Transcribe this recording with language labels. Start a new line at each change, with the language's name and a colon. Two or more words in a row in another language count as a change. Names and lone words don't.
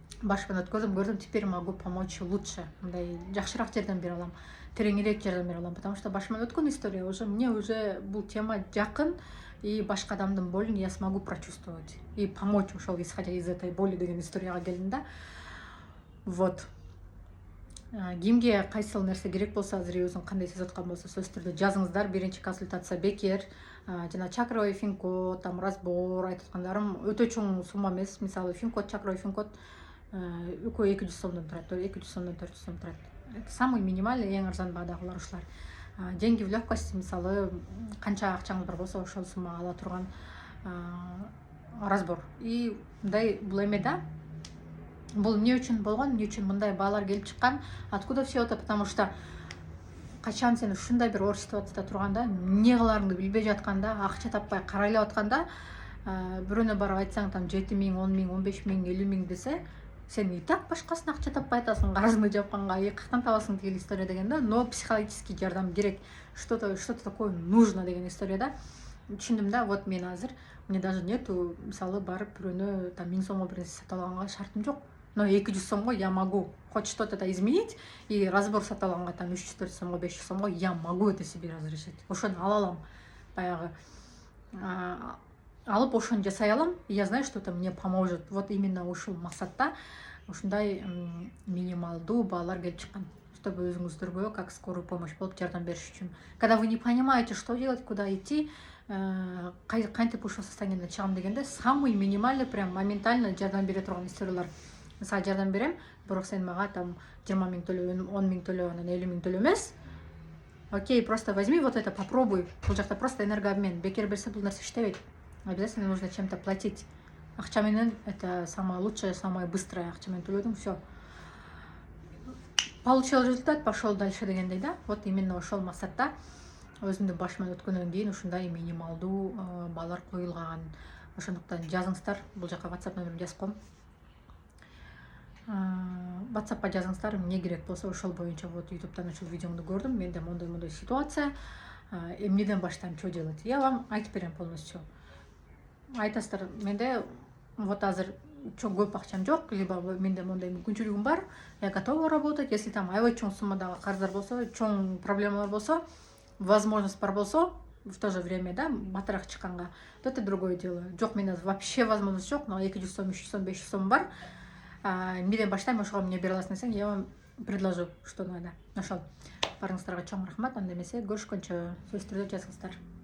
Kyrgyz: башыман өткөрдүм, көрдүм,
Russian: теперь могу помочь лучше,
Kyrgyz: мындай жакшыраак жардам бере алам, тереңирээк жардам бере алам,
Russian: потому что
Kyrgyz: башыман өткөн история
Russian: мне уже
Kyrgyz: бул тема жакын,
Russian: и
Kyrgyz: башка адамдын болин
Russian: я смогу прочувствовать и помочь ошол исходя из этой боли
Kyrgyz: деген историяга келдим да.
Russian: Вот.
Kyrgyz: Кимге кайсыл нерсе керек болсо, азыр өзүң кандай сезип аткан болсо, сөзсүз түрдө жазыңыздар. Биринчи консультация бекер. Жана
Russian: чакровый финкод, там разбор
Kyrgyz: айтып аткандарым өтө чоң сумма эмес. Мисалы финкод,
Russian: чакровый финкод
Kyrgyz: экөө 200 сомдон турат, 200 сомдон 400 сом турат.
Russian: Это самый минимальный,
Kyrgyz: эң арзан баадагылар ушулар.
Russian: Деньги в легкости,
Kyrgyz: мисалы канча акчаңыз бар болсо ошол суммага ала турган разбор. И мындай бул эме да, бул эмне үчүн болгон, эмне үчүн мындай баалар келип чыккан,
Russian: откуда все это, потому что
Kyrgyz: качан сен ушундай бир оор ситуацияда турганда, эмне кыларыңды билбей жатканда, акча таппай карайлап атканда, бирөөнө барып айтсаң, там 7 000, 10 000, 15 000, 50 000 десе, сен
Russian: и так
Kyrgyz: башкасына акча таппай атасың, карызыңды жапканга, каяктан табасың деген история деген да. Но психологический жардам керек,
Russian: что-то такое нужно
Kyrgyz: деген история да. Түшүндүм да. Вот мен азыр,
Russian: мне даже нету,
Kyrgyz: мисалы барып бирөөнө там 1000 сомго бир нерсе сатып алганга шартым жок.
Russian: Но 200 сомго я могу хоть что-то изменить, и разбор
Kyrgyz: сатып алганга
Russian: там 300-400 сомго, 500 сомго я могу это себе разрешить.
Kyrgyz: Ошону ала алам, баягы алып ошону жасай алам,
Russian: и я знаю, что это мне поможет. Вот именно
Kyrgyz: ушул максатта ушундай минималдуу баалар келип чыккан, чтобы өзүңүздөргө
Russian: как скорую помощь
Kyrgyz: болуп жардам бериш үчүн.
Russian: Когда вы не понимаете, что делать, куда идти,
Kyrgyz: кантип ушул состояниеден чыгам дегенде,
Russian: самый минимальный, прям моментально
Kyrgyz: жардам бере турган историялар. Мисалы жардам берем, бирок сен мага там 20 000 төлө, 10 000 төлө, анан 50 000 төлө эмес.
Russian: Окей, просто возьми вот это, попробуй.
Kyrgyz: Бул жакта
Russian: просто энергообмен.
Kyrgyz: Бекер берсе бул нерсе иштебейт.
Russian: Обязательно нужно чем-то платить.
Kyrgyz: Акча менен
Russian: это самое лучшее, самое быстрое.
Kyrgyz: Акча менен төлөдүң,
Russian: все. Получил результат, пошел дальше
Kyrgyz: дегендей да.
Russian: Вот именно
Kyrgyz: ошол максатта өзүмдүн башыман өткөндөн кийин ушундай минималдуу баалар коюлган. Ошондуктан жазыңыздар, бул жака WhatsApp номерин жазып коем. WhatsAppка жазыңыздар, эмне керек болсо ошол боюнча. Вот YouTube'дан ушул видеоңду көрдүм, менде мондай ситуация, эмнеден баштайм,
Russian: что делать? Я вам
Kyrgyz: айтып берем
Russian: полностью.
Kyrgyz: Айтасыздар, менде вот азыр көп акчам жок, либо менде мондай мүмкүнчүлүгүм бар,
Russian: я готова работать.
Kyrgyz: Если там аябай чоң суммадагы карыздар болсо, чоң проблемалар болсо, возможность бар болсо,
Russian: в то же время,
Kyrgyz: да, батыраак чыкканга,
Russian: то это другое дело.
Kyrgyz: Жок, менде
Russian: вообще возможность
Kyrgyz: жок, но 200 сом, 300 сом, 500 сом бар. Эмнеден баштайм, ошого эмне бере аласың десең,
Russian: я вам предложу, что надо.
Kyrgyz: Ошол. Барыңыздарга чоң рахмат. Анда эмесе көрүшкөнчө, сөзсүз түрдө жазыңыздар.